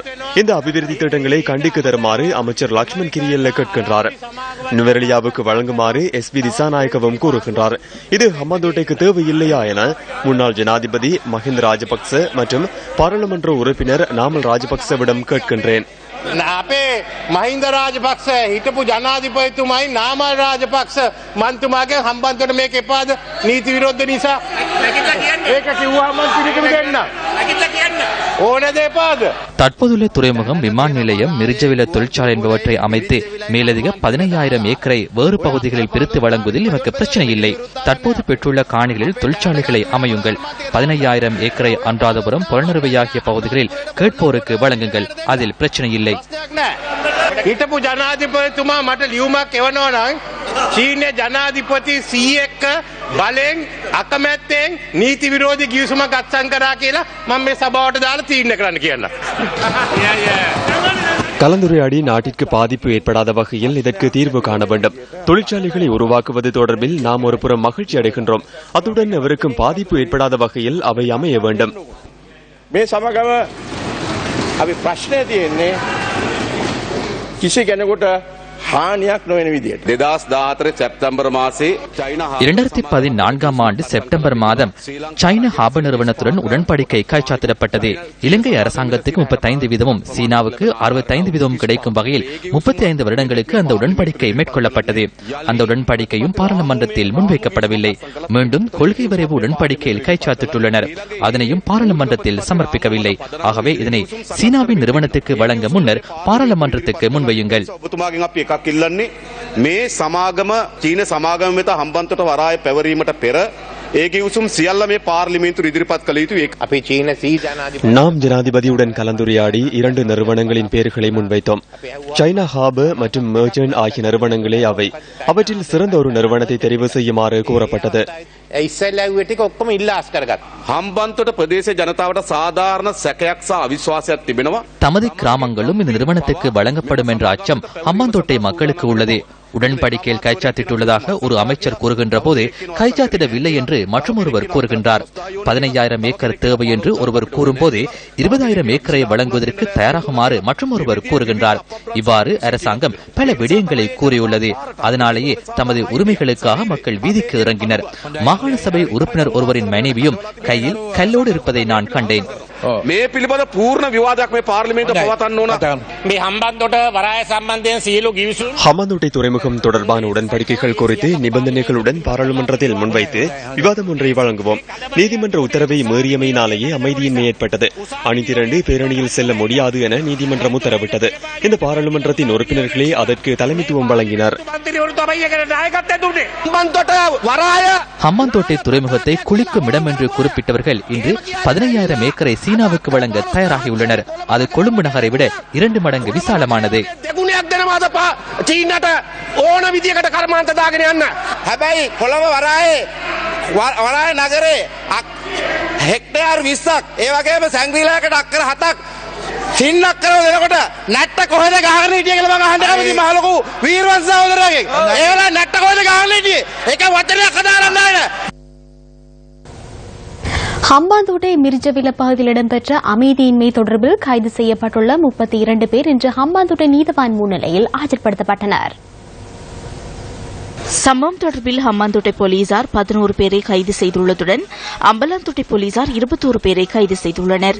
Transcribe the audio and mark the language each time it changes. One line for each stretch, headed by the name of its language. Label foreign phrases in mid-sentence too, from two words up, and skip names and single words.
Tamil: இந்த அபிவிருத்தி திட்டங்களை கண்டிக்கு தருமாறு அமைச்சர் லக்ஷ்மன் கிரியல்ல கேட்கின்றார். நுவரெலியாவுக்கு வழங்குமாறு எஸ்பி திசாநாயக்கவும் கூறுகின்றார். இது ஹம்மாந்தோட்டைக்கு தேவையில்லையா என முன்னாள் ஜனாதிபதி மஹிந்த ராஜபக்ச மற்றும் பாராளுமன்ற உறுப்பினர் நாமல் ராஜபக்சவிடம் கேட்கின்றேன்.
Sinhala: අපේ මහින්ද රාජපක්ෂ හිටපු ජනාධිපතිතුමයි නාමල් රාජපක්ෂ මන්තුමාගේ හම්බන්තොට මේක එපාද නීති විරුද්ධ නිසා ඒක කිව්වම පිළිතුරු දෙන්න ඕනද එපාද?
Tamil: தற்போதுள்ள துறைமுகம், விமான நிலையம், மிர்ஜவில தொழிற்சாலை என்பவற்றை அமைத்து மேலதிக 15,000 ஏக்கரை வேறு பகுதிகளில் பிரித்து வழங்குவதில் எனக்கு பிரச்சனை இல்லை. தற்போது பெற்றுள்ள காணிகளில் தொழிற்சாலைகளை அமையுங்கள். 15,000 ஏக்கரை அன்றாதபுரம், புலனறுவை ஆகிய பகுதிகளில் கேட்போருக்கு வழங்குங்கள். அதில் பிரச்சனை இல்லை.
Sinhala: හිටපු ජනාධිපතිතුමා මට ලියුමක් එවනවා නම් චීනයේ ජනාධිපති 100ක බලෙන් අකමැත්තෙන් නීති විරෝධී කිවිසුමක් අත්සන් කරා කියලා මම මේ සභාවට දාලා තීරණය කරන්න කියලා.
Tamil: கலந்துரையாடி நாட்டிற்கு பாதிப்பு ஏற்படாத வகையில் இதற்கு தீர்வு காண வேண்டும். தொழிற்சாலைகளை உருவாக்குவது தொடர்பில் நாம் ஒரு புறம் மகிழ்ச்சி அடைகின்றோம். அத்துடன் எவருக்கும் பாதிப்பு ஏற்படாத வகையில் அவை அமைய வேண்டும்.
Sinhala: මේ සමගම අපි ප්‍රශ්නය තියෙන්නේ කිසි කෙනෙකුට හානියක් නොවන විදියට
Tamil: 2014 செப்டம்பர் மாதம் 2014ஆம் ஆண்டு செப்டம்பர் மாதம் சைனா ஹாபர் நிறுவனத்துடன் உடன்படிக்கை கைச்சாத்திடப்பட்டது. இலங்கை அரசாங்கத்துக்கு 35%, சீனாவுக்கு 65% கிடைக்கும் வகையில் 35 வருடங்களுக்கு அந்த உடன்படிக்கை மேற்கொள்ளப்பட்டது. அந்த உடன்படிக்கையும் பாராளுமன்றத்தில் முன்வைக்கப்படவில்லை. மீண்டும் கொள்கை வரைவு உடன்படிக்கையில் கைச்சாத்திட்டுள்ளனர். அதனையும் பாராளுமன்றத்தில் சமர்ப்பிக்கவில்லை. ஆகவே இதனை சீனாவின் நிறுவனத்துக்கு வழங்க முன்னர் பாராளுமன்றத்துக்கு முன்வையுங்கள்.
Sinhala: මේ සමාගම චීන සමාගම වෙත හම්බන්තොට වරාය පැවරීමට පෙර ඒකේ උසුම් සියල්ල මේ පාර්ලිමේන්තුවට ඉදිරිපත් කළ යුතුයි. අපි චීන ජනාධිපති
Tamil: நாம் ஜனாதிபதியுடன் கலந்துரையாடி 2 நிறுவனங்களின் பெயர்களை முன்வைத்தோம். சைனா ஹாபர் மற்றும் மெர்ச்சன்ட் ஆகிய நிறுவனங்களே அவை. அவற்றில் சிறந்த ஒரு நிறுவனத்தை தெரிவு செய்யுமாறு கூறப்பட்டது.
Sinhala: ඉස්සෙල්ලා ටික ඔක්කොම ඉල්ලාස් කරගත්තා. හම්බන්තොට ප්‍රදේශ ජනතාවට සාධාරණ සැකයක් සහ අවිශ්වාසයක් තිබෙනවා.
Tamil: தமது கிராமங்களும் இந்த நிறுவனத்துக்கு வழங்கப்படும் என்ற அச்சம் ஹம்பாந்தோட்டை மக்களுக்கு உள்ளது. உடன்படிக்கையில் கைச்சாத்திட்டுள்ளதாக ஒரு அமைச்சர் கூறுகின்ற போது கைச்சாத்திடவில்லை என்று மற்றொருவர் கூறுகின்றார். 15,000 ஏக்கர் தேவை என்று ஒருவர் கூறும்போது 20,000 ஏக்கரை வழங்குவதற்கு தயாராகுமாறு மற்றொருவர் கூறுகின்றார். இவ்வாறு அரசாங்கம் பல விடயங்களை கூறியுள்ளது. அதனாலேயே தமது உரிமைகளுக்காக மக்கள் வீதிக்கு இறங்கினர். மாகாண சபை உறுப்பினர் ஒருவரின் மனைவியும் கையில் கல்லோடு இருப்பதை நான் கண்டேன்.
Sinhala: මේ පිළිබඳ පූර්ණ විවාදයක් මේ පාර්ලිමේන්තුව පවත්වන්න ඕන. මේ හම්බන්තොට වරාය සම්බන්ධයෙන් සියලු ගිවිසුම්
Tamil: ஹம்பாந்தோட்டை துறைமுகம் தொடர்பான உடன்படிக்கைகள் குறித்து நிபந்தனைகளுடன் பாராளுமன்றத்தில் முன்வைத்து விவாதம் ஒன்றை வழங்குவோம். நீதிமன்ற உத்தரவை மீறியமையினாலேயே அமைதியின்மை ஏற்பட்டது. அணிதிரண்டு பேரணியில் செல்ல முடியாது என நீதிமன்றம் உத்தரவிட்டது. இந்த பாராளுமன்றத்தின் உறுப்பினர்களே அதற்கு தலைமைத்துவம் வழங்கினர். ஹம்பாந்தோட்டை துறைமுகத்தை குளிக்கும் இடம் என்று குறிப்பிட்டவர்கள் இன்று 15,000 ஏக்கரை சீனாவுக்கு வழங்க தயாராகியுள்ளனர். அது கொழும்பு நகரை விட 2 மடங்கு விசாலமானது.
Sinhala: ඕන විදියකට කර්මාන්ත දාගෙන යන්න. හැබැයි කොළඹ වරාය නගරේ හෙක්ටයාර් 20ක් ඒ වගේම සැංග්‍රීලාකට අක්කර 7ක් සින්නක් කරව දෙනකොට නැට්ට කොහෙද ගහගෙන හිටියේ කියලා මම අහන්න කැමතියි මහලොකු වීරවංශ සහෝදරයගෙන්. ඒවල නැට්ට කොහෙද ගහගෙන හිටියේ? ඒක වචනයක් කතාරන්න නැහැ.
Tamil: ஹம்பாந்தோட்டை மிர்ஜவில பகுதியில் இடம்பெற்ற அமைதியின்மை தொடர்பில் கைது செய்யப்பட்டுள்ள 32 பேர் இன்று ஹம்பாந்தோட்டை நீதவான் முன்னிலையில் ஆஜர்படுத்தப்பட்டனர். சம்பவம் தொடர்பில் ஹம்பாந்தோட்டை போலீசார் 11 பேரை கைது செய்துள்ளதுடன் அம்பலாந்தோட்டை போலீசார் 21 பேரை கைது செய்துள்ளனர்.